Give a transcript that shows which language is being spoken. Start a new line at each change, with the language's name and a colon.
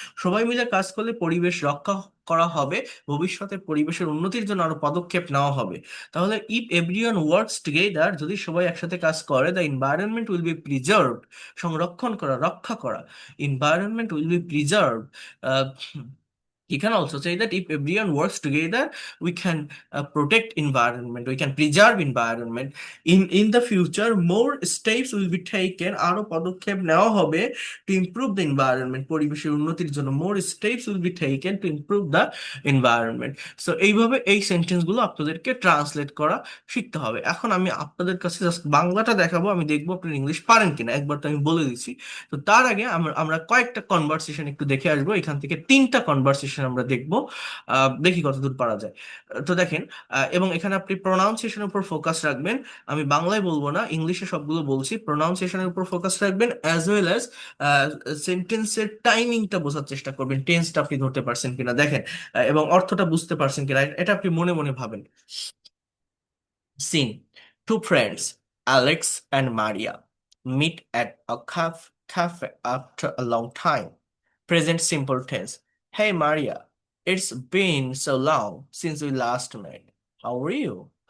Bangla: সবাই মিলে কাজ করলে পরিবেশ রক্ষা করা হবে, ভবিষ্যতে পরিবেশের উন্নতির জন্য আরো পদক্ষেপ নেওয়া হবে। তাহলে
English: if everyone works together,
Bangla: যদি সবাই একসাথে কাজ করে,
English: the environment will be preserved,
Bangla: সংরক্ষণ করা, রক্ষা করা,
English: environment will be preserved. Uh, you can also say that if everyone works together, we can protect environment, we can preserve environment. In the future, more steps will be taken,
Bangla: আরো পদক্ষেপ নেওয়া হবে
English: to improve the environment,
Bangla: পরিবেশের উন্নতির জন্য
English: more steps will be taken to improve the environment.
Bangla: So এইভাবে এই sentence গুলো আপনাদেরকে ট্রান্সলেট করা শিখতে হবে। এখন আমি আপনাদের কাছে জাস্ট বাংলাটা দেখাবো, আমি দেখবো আপনি ইংলিশ পারেন কিনা, একবার তো আমি বলে দিচ্ছি। তো তার আগে আমরা আমরা কয়েকটা কনভারসেশন একটু দেখে আসবো, এখান থেকে 3টা কনভারসেশন আমরা দেখবো, দেখি কতদূর পারা যায়। তো দেখেন, এবং এখানে আপনি প্রোনাউন্সিয়েশনের উপর ফোকাস রাখবেন, আমি বাংলায় বলবো না, ইংলিশে সবগুলো বলছি, প্রোনাউন্সিয়েশনের উপর ফোকাস রাখবেন, অ্যাজ ওয়েল অ্যাজ সেন্টেন্সের টাইমিংটা বোঝার চেষ্টা করবেন, টেন্সটা আপনি ধরতে পারছেন কিনা দেখেন, এবং অর্থটা বুঝতে পারছেন কিনা এটা আপনি মনে মনে ভাবেন।
English: Scene: two friends, Alex and Maria, meet at a cafe after a long time. Present simple tense. Hey Maria, it's been so long since we last met. How are you?